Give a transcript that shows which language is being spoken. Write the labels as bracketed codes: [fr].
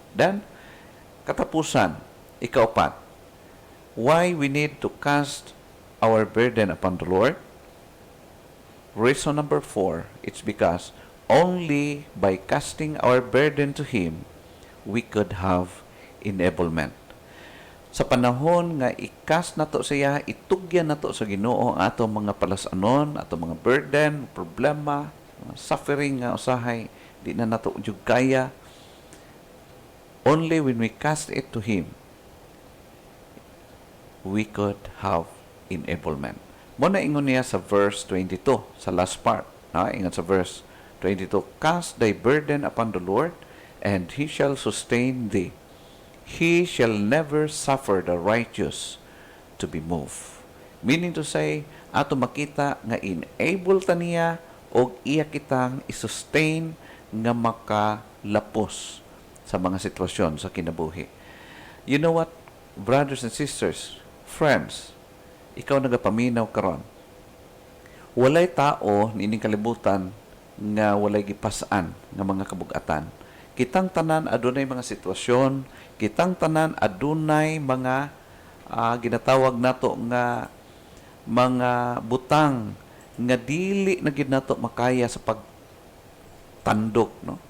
[en] Then, [ceb] katapusan, ikaupat, [en] why we need to cast our burden upon the Lord? Reason number 4, it's because only by casting our burden to Him, we could have enablement. [ceb] Sa panahon nga i-cast nato siya, itugyan nato sa Ginoo ang atong mga palasanon, atong mga burden, problema, mga suffering nga usahay, di na nato jud kaya. [en] Only when we cast it to Him, we could have enablement. [ceb] Muna ingon niya sa [en] verse 22, sa last part. [ceb] Ingon sa [en] verse 22, cast thy burden upon the Lord, and He shall sustain thee. He shall never suffer the righteous to be moved. Meaning to say, [ceb] ato makita nga enable ta niya o iya kitang isustain nga makalapos sa mga sitwasyon sa kinabuhi. [en] You know what, brothers and sisters, friends, [ceb] ikaw nagapaminaw karon. Walay tao nining kalibutan nga walay gipasaan nga mga kabug-atan. Kitang tanan adunay mga sitwasyon, kitang tanan adunay mga ginatawag nato nga mga butang nga dili na gid nato makaya sa pagtandok, no?